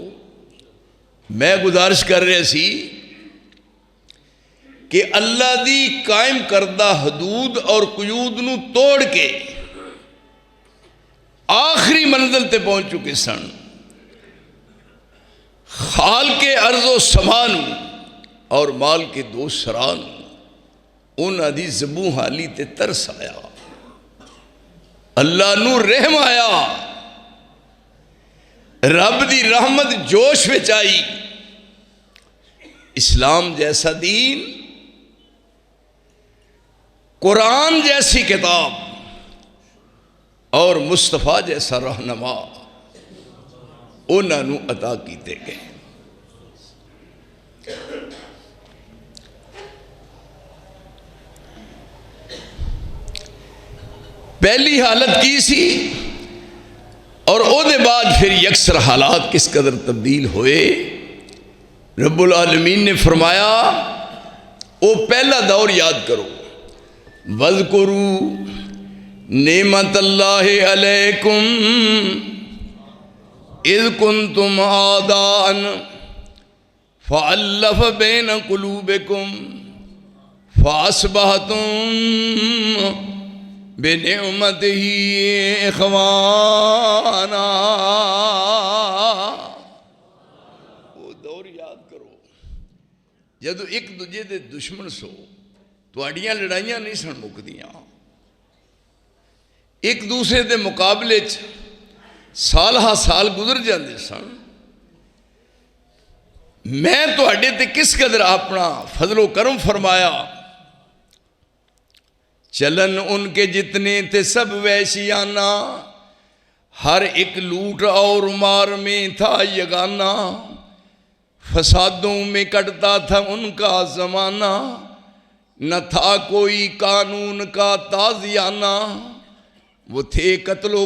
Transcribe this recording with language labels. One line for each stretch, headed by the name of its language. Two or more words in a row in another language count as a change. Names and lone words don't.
Punjabi: میں گزارش کر رہے سی کہ اللہ دی قائم کردہ حدود اور قیود نو توڑ کے آخری منزل تے پہنچ چکے سن۔
Urdu: خال کے ارض و سمان اور مال کے دو سران
Punjabi: انہاں دی زبوں حالی تے ترس آیا، اللہ نو رحم آیا، رب دی رحمت جوش وچ آئی۔ اسلام جیسا دین، قرآن جیسی کتاب اور مصطفیٰ جیسا رہنما انہاں نو عطا کیتے گئے۔ پہلی حالت کی سی اور او دے بعد پھر یکسر حالات کس قدر تبدیل ہوئے۔
Arabic: رب العالمین
Punjabi: نے فرمایا او پہلا دور یاد کرو،
Arabic: وَاذْكُرُوا نِعْمَتَ اللَّهِ عَلَيْكُمْ اِذْ كُنْتُمْ أَعْدَاءً فَأَلَّفَ بَيْنَ قُلُوبِكُمْ فَأَصْبَحْتُمْ بِنِعْمَتِهِ إِخْوَانًا۔
Punjabi: وہ دور یاد کرو جدو ایک دوجے دے دشمن سو تواڈیاں لڑائیاں نہیں سن مکدیاں، ایک دوسرے دے مقابلے سال ہا سال گزر جاندے سن۔ میں تواڈے تے کس قدر اپنا فضل و کرم فرمایا،
Urdu: چلن ان کے جتنے تھے سب ویشیانہ، ہر ایک لوٹ اور مار میں تھا یگانہ، فسادوں میں کٹتا تھا ان کا زمانہ، نہ تھا کوئی قانون کا تازیانہ، وہ تھے قتل و